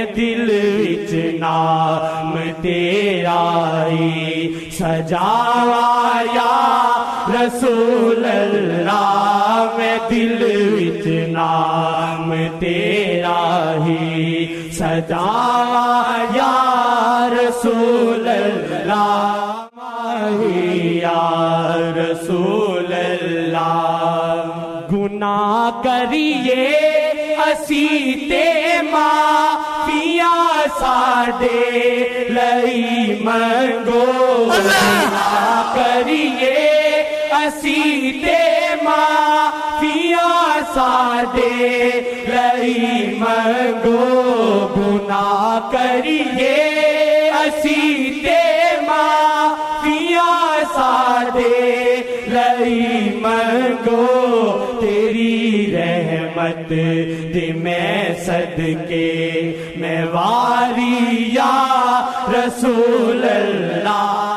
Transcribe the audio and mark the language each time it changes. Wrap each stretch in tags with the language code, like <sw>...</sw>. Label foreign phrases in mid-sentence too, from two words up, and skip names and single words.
<pa>دل وچ نام تیرا ہی سجاواں</pa> <ar>یا رسول اللہ،</ar> <pa>میں دل وچ نام تیرا ہی سجاواں</pa> <ar>یا رسول اللہ، یا رسول اللہ۔</ar> <pa>گناہ کریے اسی تے معافیاں ساڈے لئی منگو، گناہ کریے اسی تے معافیاں ساڈے لئی منگو، گناہ کریے اسی تے معافیاں ساڈے لئی منگو، تیری رحمت دے میں صدقے میں واری</pa> <ar>یا رسول اللہ،</ar>